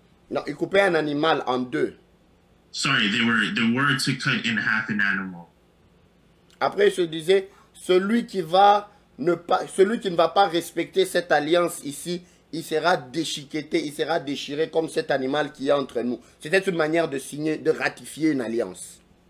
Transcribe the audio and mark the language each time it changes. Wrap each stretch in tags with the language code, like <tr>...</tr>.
<fr>Non, ils coupaient un animal en deux.</fr> <en>Sorry, they were to cut in half an animal.</en> <fr>Après, je disais, celui qui ne va pas respecter cette alliance ici, il sera déchiqueté, il sera déchiré comme cet animal qui est entre nous. C'était une manière de signer, de ratifier une alliance.</fr>